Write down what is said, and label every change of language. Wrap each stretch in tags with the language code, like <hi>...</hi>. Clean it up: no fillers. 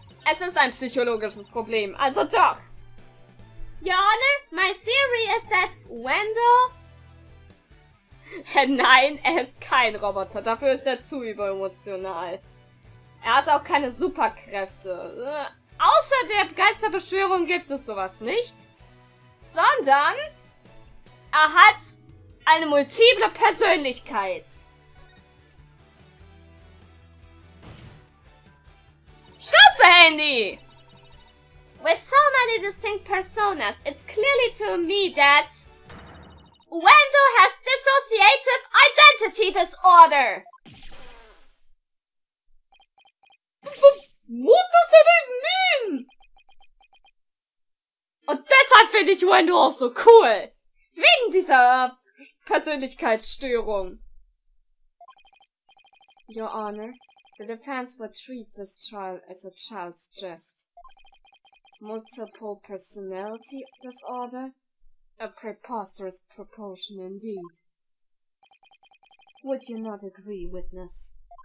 <de>Es ist ein psychologisches Problem, also doch.</de> <en>Your Honor, my theory is that Wendell...</en> <de>Nein, er ist kein Roboter, dafür ist er zu überemotional. Er hat auch keine Superkräfte. Außer der Geisterbeschwörung gibt es sowas nicht. Sondern er hat eine multiple Persönlichkeit. Schnauze, Handy!</de> <en>With so many distinct personas, it's clearly to me that Wendell has dissociative identity disorder. What does that even mean?</en> <de>Und deshalb finde ich Wendell auch so cool. Wegen dieser Persönlichkeitsstörung.</de> <en>Your Honor, the defense would treat this trial as a child's jest. Multiple personality disorder? A preposterous proportion indeed. Would you not agree, witness?</en>